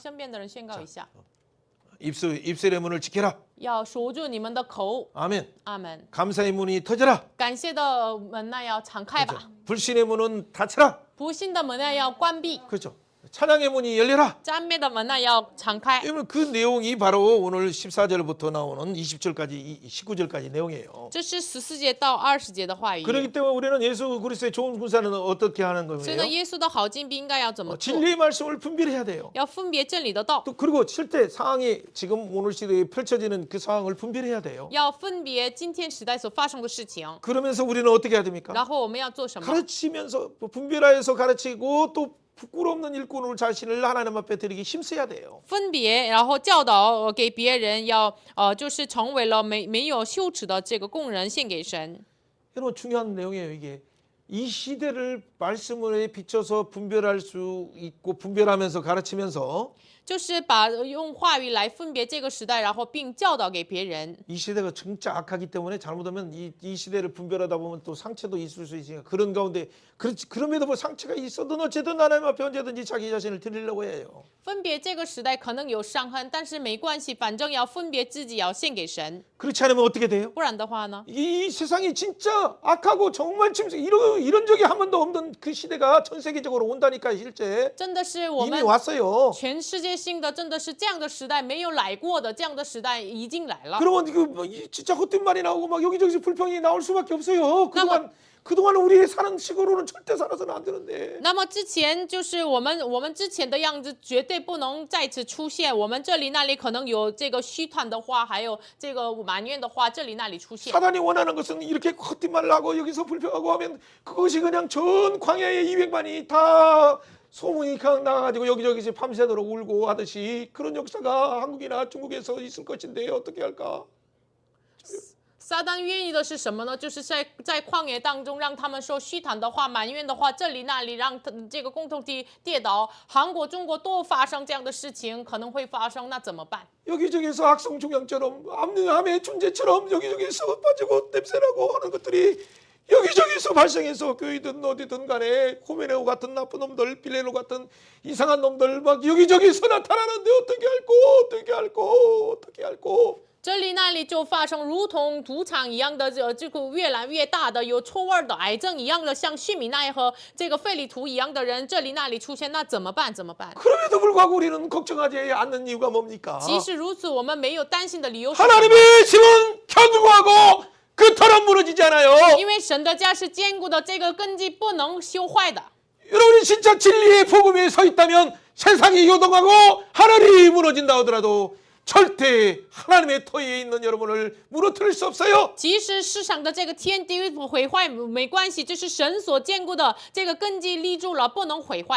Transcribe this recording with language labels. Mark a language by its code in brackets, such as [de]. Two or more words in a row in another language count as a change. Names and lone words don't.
[zh] 身边的人宣告一下， [ko] 입술의 문을 지켜라. [zh] 要守住你们的口。 [ko] 아멘. [zh] 阿门。 [ko] 감사의 문이 터져라. [zh] 感谢的门呢要敞开吧， [ko] 불신의 문은 닫혀라. [zh] 不信的门呢要关闭。 [ko] 그렇죠. 찬양의 문이 열려라. [zh] 赞美的门呢要敞开。 [ko] 그러면 그 내용이 바로 오늘 14절부터 나오는 20절까지 19절까지 내용이에요. [zh] 这是14节到20节的话语。 [ko] 그렇기 때문에 우리는 예수 그리스도의 좋은 군사는 어떻게 하는 [zh] 所以呢， [ko] 거예요? [zh] 耶稣的好精兵应该要怎么做？ [ko] 진리의 말씀을 분별해야 돼요. [zh] 要分别真理的道， [ko] 또 그리고 실제 상황이 지금 오늘 시대에 펼쳐지는 그 상황을 분별해야 돼요. [zh] 要分别今天时代所发生的事情。 [ko] 그러면서 우리는 어떻게 해야 됩니까? [zh] 然后我们要做什么？ [ko] 가르치면서 분별하여서 가르치고 또 부끄럽는 일꾼을 자신을 하나님 앞에 드리기 힘써야 돼요. [zh] 分别，然后教导给别人，要就是成为了没有羞耻的这个工人献给神。 [ko] 여러분 중요한 내용이에요. 이게 이 시대를 말씀에 비춰서 분별할 수 있고 분별하면서 가르치면서 [zh] 就是把用话语来分别这个时代，然后并教导给别人。 [ko] 이 시대가 진짜 악하기 때문에 잘못하면 이 시대를 분별하다 보면 또 상처도 있을 수 있으니까 그런 가운데 그럼에도 뭐 상처가 있어도 어쨌든 하나님 앞에 언제든지 자기 자신을 드리려고 해요. [zh] 分别这个时代可能有伤痕，但是没关系，反正要分别自己，要献给神。 [ko] 그렇지 않으면 어떻게 돼요? [zh] 不然的话呢？ [ko] 이 세상이 진짜 악하고 정말 이런 적이 한 번도 없는 그 시대가 전 세계적으로 온다니까 실제 [zh] 真的是我 [ko] 이미 [zh] 们 [ko] 왔어요. [zh] 全世界性的，真的是这样的时代，没有来过的这样的时代已经来了。 [ko] 그러면 진짜 헛된 말이 나오고 막 여기저기서 불평이 나올 수밖에 없어요. 그동안 우리 사는 식으로는 절대 살아서는 안 되는데. [zh] 那么之前就是我们之前的样子绝对不能再次出现。我们这里那里可能有这个虚谈的话，还有这个埋怨的话，这里那里出现。 [ko] 사단이 원하는 것은 이렇게 헛된 말을 하고 여기서 불평하고 하면 그것이 그냥 전 광야의 200만이 다 소문이 나가지고 여기저기 밤새도록 울고 하듯이 그런 역사가 한국이나 중국에서 있을 것인데 어떻게 할까? [zh] 撒旦愿意的是什么呢？就是在旷野当中，让他们说虚谈的话、埋怨的话，这里那里，让这个共同体跌倒。韩国、中国都发生这样的事情，可能会发生，那怎么办？ [ko] 여기저기서 악성 종양처럼 암의 존재처럼 여기저기서 빠지고 냄새나고 하는 것들이 여기저기서 발생해서 교회든 어디든 간에 호메네오 같은 나쁜 놈들, 빌레노 같은 이상한 놈들 막 여기저기서 나타나는데 어떻게 할꼬 [zh] 这里那里就发生如同赌场一样的这个越来越大的有臭味的癌症一样的，像须米奈和这个费里图一样的人，这里那里出现，那怎么办？怎么办？ [ko] 그럼에도 불구하고 우리는 걱정하지 않는 이유가 뭡니까? [zh] 即使如此，我们没有担心的理由是什么？ [ko] 하나님의 집은 견고하고 그 터는 무너지지 않아요. [zh] 因为神的家是坚固的，这个根基不能修坏的。 [ko] 여러분이 진짜 진리의 복음에 서 있다면 세상이 요동하고 하늘이 무너진다 하더라도 절대 하나님의 터에 있는 여러분을 무너뜨릴 수 없어요. [zh] 即使世上的这个天地毁坏没关系，这是神所坚固的，这个根基立住了，不能毁坏。